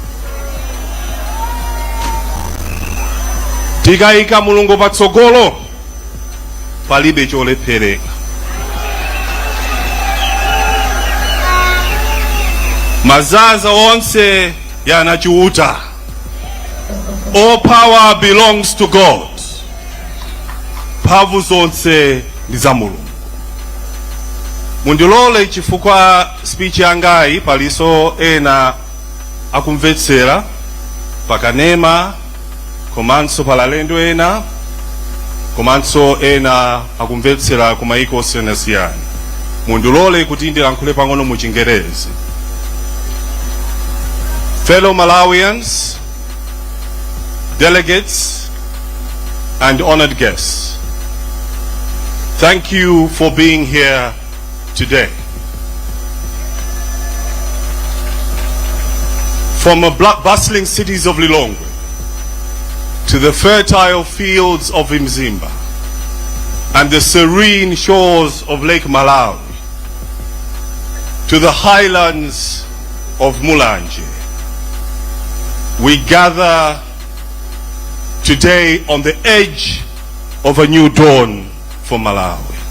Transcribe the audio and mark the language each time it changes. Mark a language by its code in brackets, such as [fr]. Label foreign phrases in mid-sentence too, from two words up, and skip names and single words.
[ny] Tikayika Mulungu patsogolo palibe cholephereka. [tum] Mazaza onse yanachiuta. [en] All power belongs to God. [ny] Mphamvu zonse ndi za Mulungu. Mundilole chifukwa speech yangayi paliso ena akumvetsera pakanema komanso palalendo ena komanso ena akumvetsera kumaiko osiyanasiyana. Mundilole kuti ndilankhule pang'ono mu Chingerezi. [en] Fellow Malawians, delegates, and honored guests, thank you for being here today. From the bustling cities of Lilongwe to the fertile fields of Mzimba and the serene shores of Lake Malawi to the highlands of Mulanje, we gather today on the edge of a new dawn for Malawi.